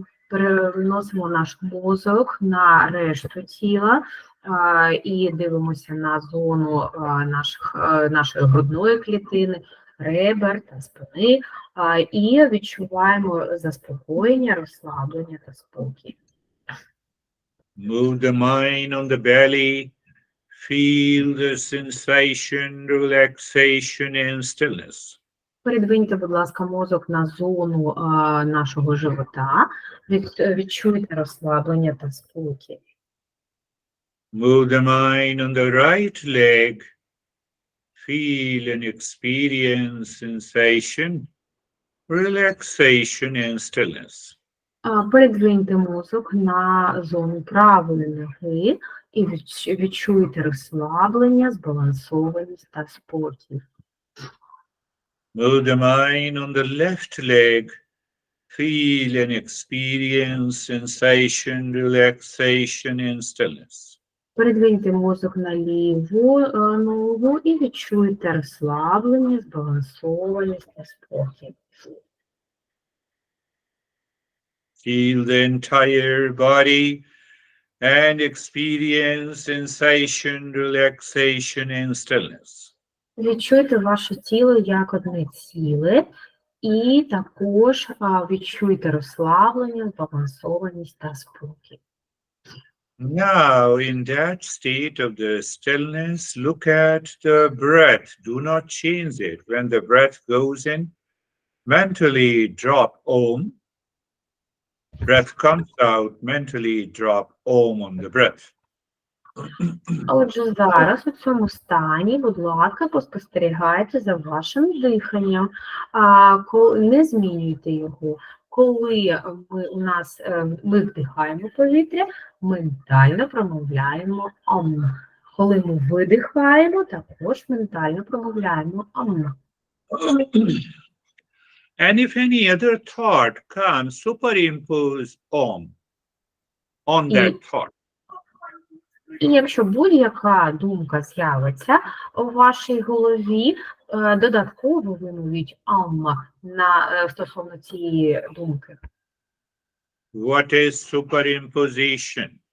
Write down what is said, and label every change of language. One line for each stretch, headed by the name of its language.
Ukrainian: Переносимо наш мозок на решту тіла і дивимося на зону нашої грудної клітини, ребер та спини, і відчуваємо заспокоєння, розслаблення та спокій.
English: Move the mind on the belly. Feel the sensation, relaxation and stillness.
Ukrainian: Передвиньте, будь ласка, мозок на зону нашого живота. Відчуйте розслаблення та спокій.
English: Move the mind on the right leg. Feel and experience sensation, relaxation and stillness.
Ukrainian: Передвиньте мозок на зону правої ноги і відчуйте розслаблення, збалансованість та спокій.
English: Move the mind on the left leg. Feel and experience sensation, relaxation and stillness.
Ukrainian: Передвиньте мозок на ліву ногу і відчуйте розслаблення, збалансованість та спокій.
English: Feel the entire body and experience sensation, relaxation and stillness.
Ukrainian: Відчуйте ваше тіло як одне ціле, і також відчуйте розслаблення, збалансованість та спокій.
English: Now, in that state of the stillness, look at the breath. Do not change it. When the breath goes in, mentally drop Om. Breath comes out, mentally drop Om on the breath.
Ukrainian: Отже, зараз у цьому стані, будь ласка, поспостерігайте за вашим диханням, не змінюйте його. Коли ми вдихаємо повітря, ментально промовляємо «ам». Коли ми видихаємо, також ментально промовляємо «ам».
English: And if any other thought comes, superimpose Om on that thought.
Ukrainian: І якщо будь-яка думка з'явиться у вашій голові, додатково вимовіть «ам» стосовно цієї думки.
English: What is superimposition?